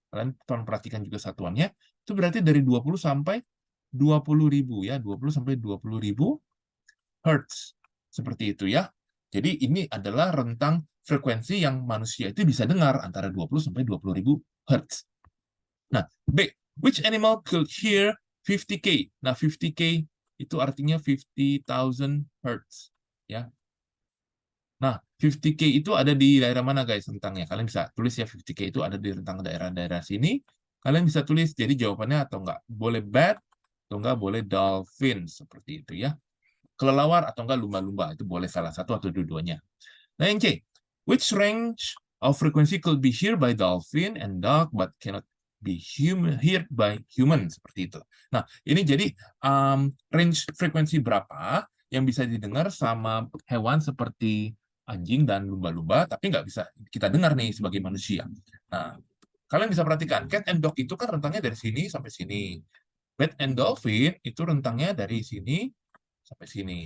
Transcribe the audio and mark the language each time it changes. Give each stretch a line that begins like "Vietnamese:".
Indonesian: Kalian tolong perhatikan juga satuannya. Itu berarti dari 20 sampai 20.000 ya, 20 sampai 20.000 Hertz. Seperti itu ya. Jadi ini adalah rentang frekuensi yang manusia itu bisa dengar antara 20 sampai 20.000 Hertz.
English: Nah, B, which animal could hear 50K?
Indonesian: Nah, 50K itu artinya 50,000 Hertz ya. Nah, 50K itu ada di daerah mana guys rentangnya? Kalian bisa tulis ya, 50K itu ada di rentang daerah-daerah sini. Kalian bisa tulis, jadi jawabannya atau enggak boleh bat, atau enggak boleh dolphin, seperti itu ya. Kelelawar atau enggak lumba-lumba, itu boleh salah satu atau dua-duanya.
English: Nah, yang C, which range of frequency could be heard by dolphin and dog but cannot be heard by human,
Indonesian: seperti itu. Nah, ini jadi range frekuensi berapa yang bisa didengar sama hewan seperti anjing dan lumba-lumba, tapi nggak bisa kita dengar nih sebagai manusia. Nah, kalian bisa perhatikan,
English: cat and dog
Indonesian: itu kan rentangnya dari sini sampai sini.
English: Bat and dolphin
Indonesian: itu rentangnya dari sini sampai sini.